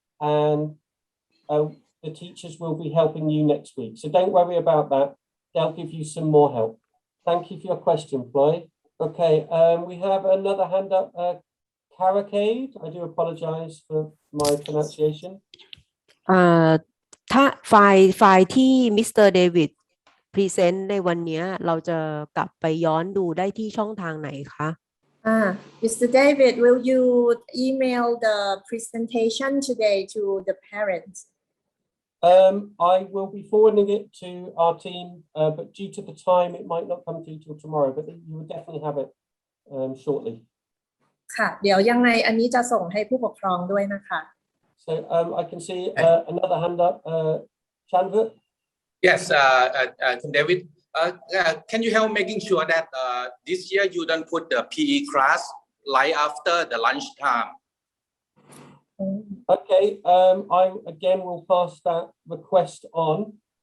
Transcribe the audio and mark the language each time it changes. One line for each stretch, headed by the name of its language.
English: And the teachers will be helping you next week. So don't worry about that. They'll give you some more help. Thank you for your question, Floyd. Okay, we have another hand up. Caracade, I do apologize for my pronunciation.
Thai: ถ้าไฟล์ที่มิสเตอร์เดวิดพรีเซนต์ในวันนี้เราจะกลับไปย้อนดูได้ที่ช่องทางไหนคะ
English: Mr. David, will you email the presentation today to the parents? I will be forwarding it to our team, but due to the time, it might not come to you till tomorrow, but you will definitely have it shortly.
Thai: ค่ะเดี๋ยวยังไงอันนี้จะส่งให้ผู้ปกครองด้วยนะคะ
English: So I can see another hand up, Chanvit. Yes, David, can you help making sure that this year you don't put the PE class right after the lunchtime? Okay, I again will pass that request on.